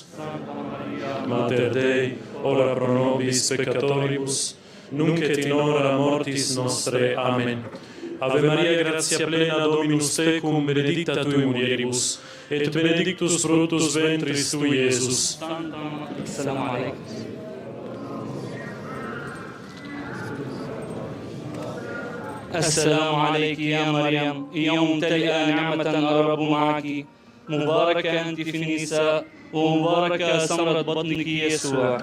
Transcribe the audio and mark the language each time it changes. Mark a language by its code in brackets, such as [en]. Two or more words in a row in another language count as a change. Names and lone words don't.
[la] Mater Dei, ora pro nobis peccatoribus, nunc et in hora mortis nostre. Amen. Ave Maria, gratia plena, Dominus tecum, benedicta tui mulieribus, et benedictus fructus ventris tui, Iesus. [ar] السلام عليكم. السلام عليك يا مريم يا ممتلئة نعمة الرب معك مباركة أنت في النساء ومباركة ثمرة بطنك يسوع.